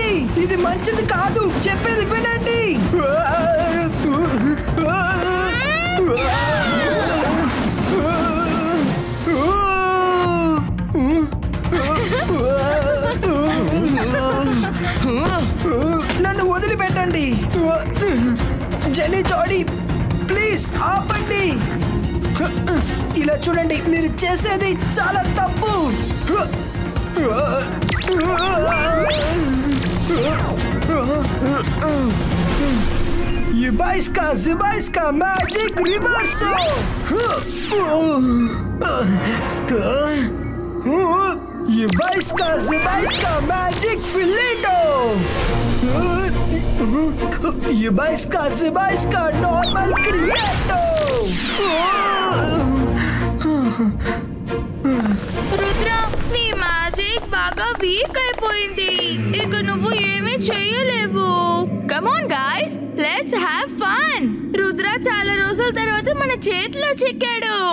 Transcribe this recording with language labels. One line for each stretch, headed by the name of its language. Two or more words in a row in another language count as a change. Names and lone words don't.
Telugu: ఇది మంచిది కాదు, చెప్పేది వినండి. నన్ను వదిలిపెట్టండి. జెన్నీ జాడీ, ప్లీజ్ ఆపండి. ఇలా చూడండి, మీరు చేసేది చాలా తప్పు. Юбайска, Зюбайска,
English: Magic Reversal! Yubaiska Magic Fileto! Yubaiska Normal Creato!
Telugu: రుద్ర నీ మ్యాజిక్ బాగా వీక్ అయిపోయింది. ఇక నువ్వు ఏమీ చేయలేవు.
English: come on guys, let's have fun.
Telugu: రుద్ర చాలా రోజుల తర్వాత మన చేతిలో చిక్కాడు.